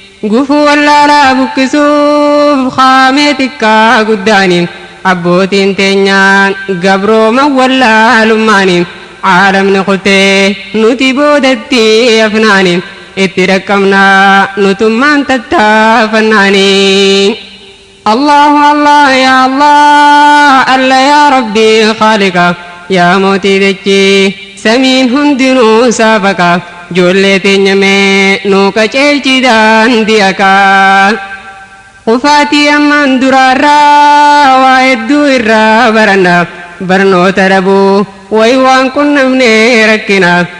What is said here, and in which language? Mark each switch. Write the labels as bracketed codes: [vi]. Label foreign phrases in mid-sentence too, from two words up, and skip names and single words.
[om] Gufuu wallaalaa buqqisuuf haamee xiqqaa guddaani. Abbootiin teenyaan gabrooma wallaalummaani. Aalamni kutee nuti boodatti afnaani. Itti dhaqqabnaa nutummaan tattaafannaani. [ar] الله الله يا الله، الله يا ربي خالقا, [om] ya mootii dachii samiin hundinuu saafaqa. Ijoollee teenya mee nuu qajeelchi daandii haqaa. Kufaatii ammaan duraarraa waa hedduu irraa baranna. Barnoota dhabuu wayi waan qunnamnee rakkina.